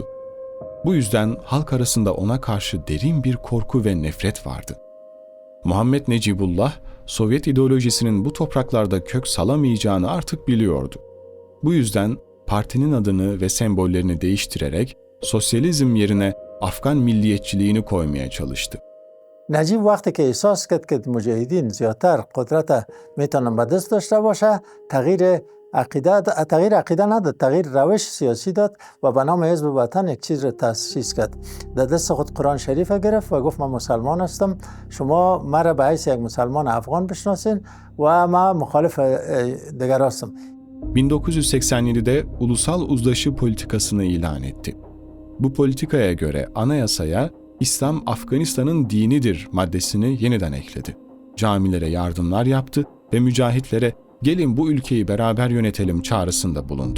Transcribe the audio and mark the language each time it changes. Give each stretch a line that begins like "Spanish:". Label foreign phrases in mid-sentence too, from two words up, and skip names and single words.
Turkish: Bu yüzden halk arasında ona karşı derin bir korku ve nefret vardı. Muhammed Necibullah, Sovyet ideolojisinin bu topraklarda kök salamayacağını artık biliyordu. Bu yüzden partinin adını ve sembollerini değiştirerek sosyalizm yerine Afgan milliyetçiliğini koymaya çalıştı.
Persian: نجیب وقتی که احساس کرد که مجاهدین زیادتر قدرت میتونن به دست داشته باشه تغییر عقیده نداد، تغییر روش سیاسی داد و به نام حزب وطن یک چیز را تأسیس کرد. در دست خود قرآن شریف گرفت و گفت من مسلمان هستم، شما مرا به حیث یک مسلمان افغان بشناسین و من مخالف دیگر هستم.
Turkish: 1987'de ulusal uzlaşı politikasını ilan etti. Bu politikaya göre anayasaya İslam Afganistan'ın dinidir maddesini yeniden ekledi. Camilere yardımlar yaptı ve mücahitlere gelin bu ülkeyi beraber yönetelim çağrısında bulundu.